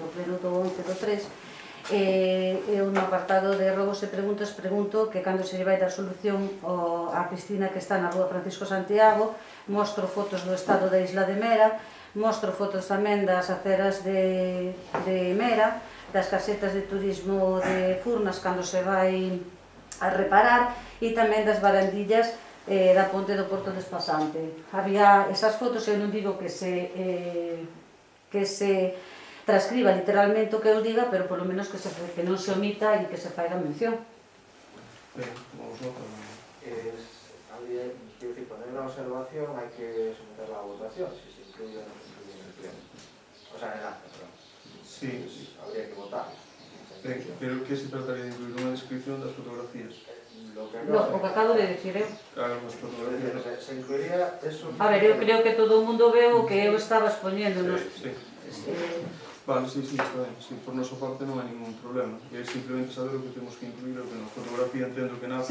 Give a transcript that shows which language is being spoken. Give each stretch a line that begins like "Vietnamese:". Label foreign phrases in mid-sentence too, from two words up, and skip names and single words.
Galician: pleno do 11 do 3, eu no apartado de robos e preguntas pregunto que cando se lle vai dar solución á piscina que está na rúa Francisco Santiago, mostro fotos do estado da isla de Mera, mostro fotos tamén das aceras de Mera, das casetas de turismo de Furnas cando se vai a reparar e tamén das barandillas da ponte do Porto Despasante. Había esas fotos, eu non digo que se transcriba literalmente o que eu diga, pero polo menos que non se omita e que se faiga mención. Ben, vamos lá para...
Spanish: Quiero decir, poner una observación hay que someterla a votación, si se incluye o no se incluye en el pleno. O sea, en el acta, perdón. Sí. Habría que votar.
Galician: Ben, pero que se trataría de incluir unha descripción das fotografías? O que acabo de decir eu. As fotografías...
Spanish: Se incluiría eso...
Galician: A ver, eu creo que todo o mundo veo o que eu estaba expoñendo. Sí. Vale, sí, está ben. Sí, por nosa parte non hai ningún problema. É simplemente saber o que temos que incluir o que na fotografía entendo que nada...